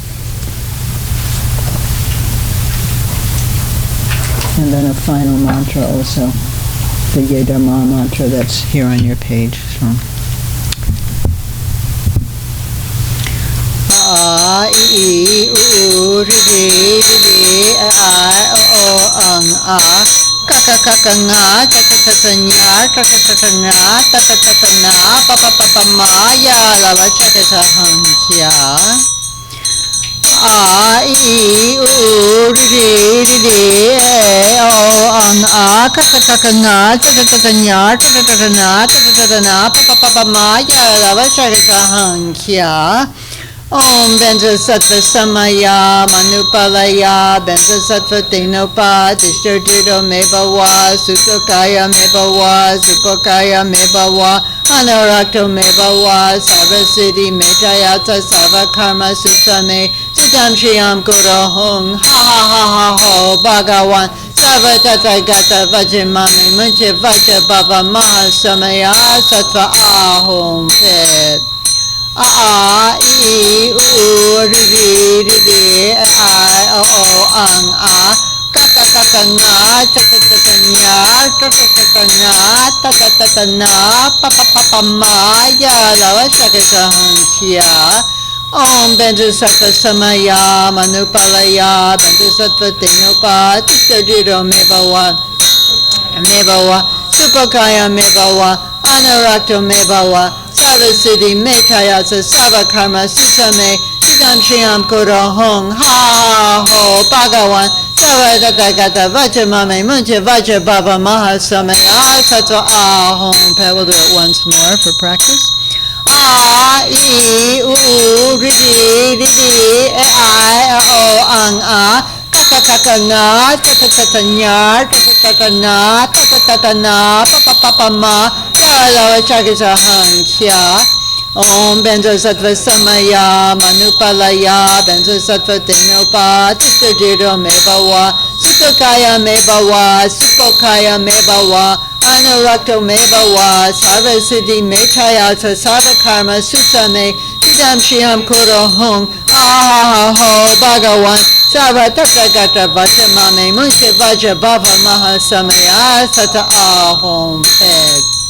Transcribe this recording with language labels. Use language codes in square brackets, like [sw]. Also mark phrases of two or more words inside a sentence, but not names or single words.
[en] And then a final mantra also, the [sa] Ye Dharma [en] mantra that's here on your page. [sa] So. A, I, U, R, D, D, I, O, Ang, A, Kaka, Kaka, Nga, Kaka, Kaka, Nya, Kaka, Kaka, Nga, Tata, Tata, Na, Papa, Papa, Ma, Ya, Lava, Chaka, Saham, Kya. A, I, U, R, D, D, O, Ang, A, Kaka, Kaka, Nga, Kaka, Kaka, Nya, Kaka, Kaka, Na, Tata, Tata, Na, Papa, Papa, Ma, Ya, Lava, Chaka, Saham, Kya. Om Benza Sattva Samaya Manupalaya Benza Sattva Tenopa Tishtirtito Mebawa Sukokaya Mebawa Supokaya Mebawa Anarakto Mebawa Sarva Siddhi Metayata Sarva Karma Sutsame Siddham Shriyam Kura Hung Ha Ha Ha Ha Ho Bhagawan Sarva Tathagata Vajimami Munche Vacha Bhava Mahasamaya Sattva Ahom Pet A, I, U, R, D, D, I, O, Ang, A, Kaka, Kaka, Nga, Chaka, Chaka, Nya, Kaka, Kaka, Nga, Tata, Tata, Na, Papa, Papa, Ma, Ya, Lava, Shaka, Saham, Kya. Om Benja Sattva Samaya Manupalaya Benja Sattva Tenopa Tishtirtito Mebawa Mebawa Supakaya Mebawa Anarakto Mebawa Sarva Siddhi Metayasa Sarva Karma Sutame Siddham Shriyam Kura Hong Ha Ho Bhagawan Sarva Tathagata Vajramame Munche Vajra Bhava Mahasamaya Sattva Ahom. [en] We'll do it once more for practice. [sa] A, I, U, R, D, I, O, Ang, A, Kaka, Kaka, Nga, Tata, Tata, Nya, Kaka, Kaka, Na, Tata, Tata, Na, Papa, Papa, Ma, Ya, Lava, Chaka, Saham, Kya. Om Benja Sattva Samaya Manupalaya Benja Sattva Tenopa Tishtirtito Mebawa Supokaya Mebawa Supokaya Mebawa Anarakto Mebawa Sarva Siddhi Metayata Sarva Karma Sutame Siddham Shriyam Kura Hung Ha Ho Bhagawan Sarva Tathagata Vajramame Munche Vajra Bhava Mahasamaya Sata Ahom Ped.